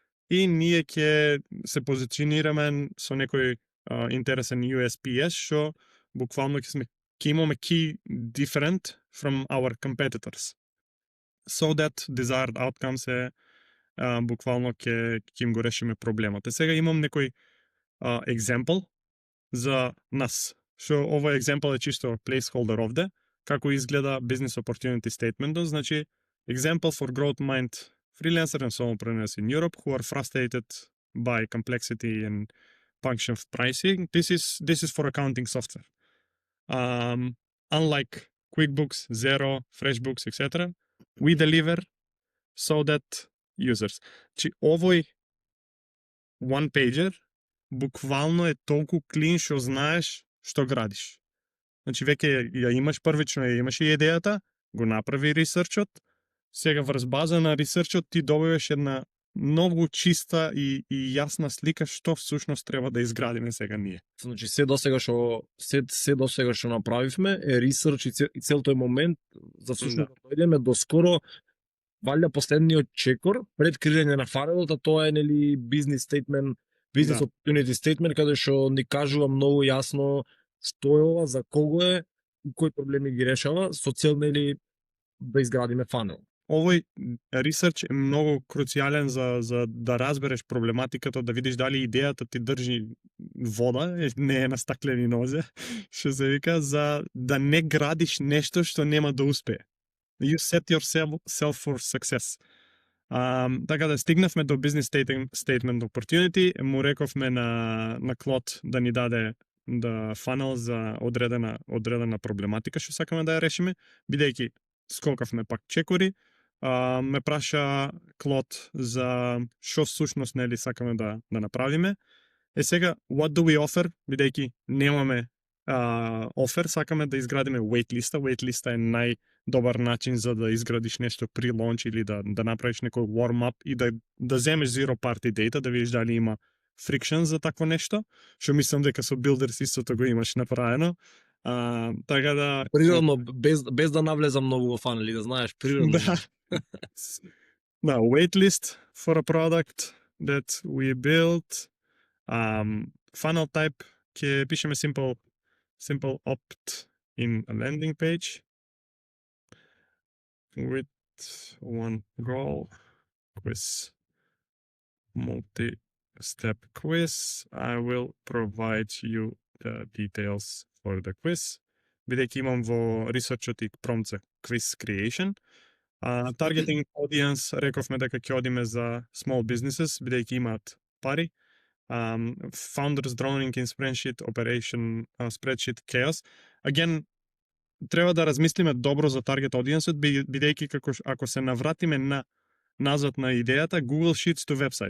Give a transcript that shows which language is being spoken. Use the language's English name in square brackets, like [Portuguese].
[Macedonian] И ние ќе се позиционираме со некој интересен USPS што буквално ќе имаме [English] key different from our competitors. So that desired outcomes [Macedonian] е буквално ќе им го решиме проблемот. Сега имам некој example за нас. Што овој example е чисто placeholder овде, како изгледа business opportunity statement. [English] Значи, example for growth mind freelancer and solopreneurs in Europe who are frustrated by complexity and function of pricing. This is for accounting software. Unlike QuickBooks, Xero, FreshBooks, etc., we deliver so that users. [Macedonian] Чи овој one pager, буквално е толку клин што знаеш што градиш. Значи веќе ја имаш првично, ја имаш и идејата, го направи ресерчот, сега врз база на ресерчот ти добиваш една многу чиста и јасна слика што всушност треба да изградиме сега ние. Значи се досега што направивме е ресерч и цел тој момент за всушност да дојдеме до скоро валја последниот чекор пред креирање на фанелот, а тоа е нели бизнис стейтмент, бизнис opportunity statement каде што ни кажува многу јасно што е ова, за кого е и кои проблеми ги решава со цел нели да изградиме фанел. Овој ресерч е многу круцијален за да разбереш проблематиката, да видиш дали идејата ти држи вода, не е на стаклени нозе, што се вика, за да не градиш нешто што нема да успее. [English] You set yourself for success. [Macedonian] Така да стигнавме до business statement opportunity, му рековме на Клод да ни даде фанел за одредена проблематика што сакаме да ја решиме, бидејќи скокавме пак чекори, ме праша Клод за што всушност нели сакаме да направиме. Сега [English] what do we offer, [Macedonian] бидејќи немаме офер, сакаме да изградиме waitlist. Waitlist е најдобар начин за да изградиш нешто при лонч или да направиш некој warm-up и да земеш zero party data, да видиш дали има friction за такво нешто, што мислам дека со Builders истото го имаш направено. Така да природно без да навлезам многу во фанели, да знаеш, природно. [English] Да, waitlist for a product that we built. Funnel type [Macedonian] ќе пишеме [English] simple opt in a landing page with one goal, quiz, multi-step quiz. I will provide you the details for the quiz. [Macedonian] Бидејќи имам во ресерчот и промпт за quiz creation. Targeting audience, рековме дека ќе одиме за small businesses, бидејќи имаат пари. [English] Founders drowning in spreadsheet chaos. [Macedonian] Again, треба да размислиме добро за target audience, бидејќи ако се навратиме назад на идејата, Google Sheets to website.